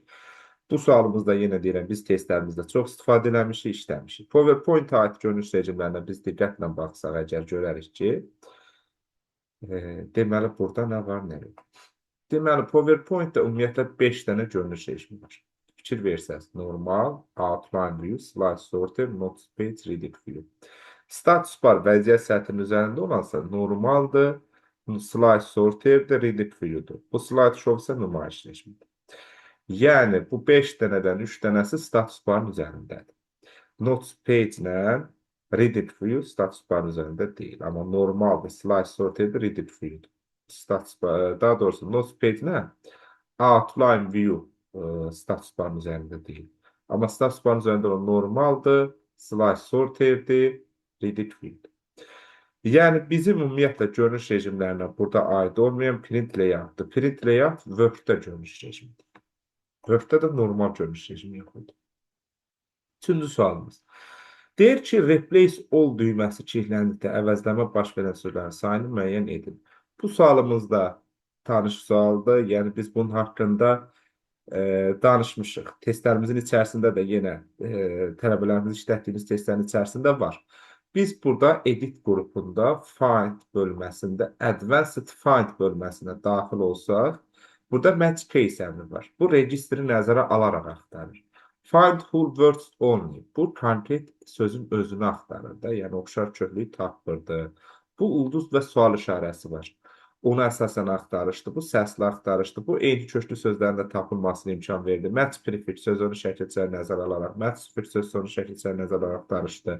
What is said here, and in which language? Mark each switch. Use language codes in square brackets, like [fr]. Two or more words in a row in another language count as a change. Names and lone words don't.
[az] Bu sualımızda yenə deyirəm, biz testlərimizdə çox istifadə eləmişik, işləmişik. PowerPoint aid görünüş rejimlərinə biz diqqətlə baxsaq, əgər görərik ki, deməli, burada nə var, nə yox. Deməli, PowerPoint-də ümumiyyətlə 5 dənə görünüş rejimi var. Fikir versəz, normal, [en] outline view, slide sorter, notes page, reading view. Status bar [az] vəziyyət sətrinin üzərində olansa normaldır, [en] slide sorterdir, reading view-dur. [az] Bu [en] slide show [az] isə nümayiş rejimidir. Yəni, bu 5 dənədən 3 dənəsi [en] status barın [az] üzərindədir. [en] Notes page [az] ilə [en] reading view status barın [az] üzərində deyil. Amma normaldır, [en] slide sorterdir, reading view-dur. [az] Daha doğrusu [en] notes page [az] ilə [en] outline view status barın [az] üzərində deyil. Amma [en] status barın [az] üzərində olan normaldır, [en] slide sorterdir, reading view-dur. [az] Yəni, bizim ümumiyyətlə görünüş rejimlərinə burada aid olmayan [en] print layout-dır. Print layout [az] Word-də görünüş rejimidir. Word-də də normal görünüş rejimi yoxdur. Üçüncü sualımız. Deyir ki, [en] replace all [az] düyməsi kilitləndikdə əvəzləmə baş verən sözlərin sayını müəyyən edin. Bu sualımızda tanış sualdır. Yəni, biz bunun haqqında danışmışıq. Testlərimizin içərisində də yenə tələbələrimiz işlətdiyimiz testlərin içərisində var. Biz burada edit qrupunda find bölməsində, [en] advanced find [az] bölməsinə daxil olsaq, burada [en] match case [az] əmri var. Bu registri nəzərə alaraq axtarır. [en] Find whole words only. [az] Bu konkret sözün özünü axtarır da, yəni oxşar köklük tapmırdı. Bu ulduz və sual işarəsi var. Ona əsasən axtarışdır. Bu səsli axtarışdır. Bu eyni köklü sözlərində tapılmasına imkan verdi. [en] Match prefix [az] söz onu şəkilçəri nəzərə alaraq, [en] match suffix [az] söz onu şəkilçəri nəzərə alaraq axtarışdır.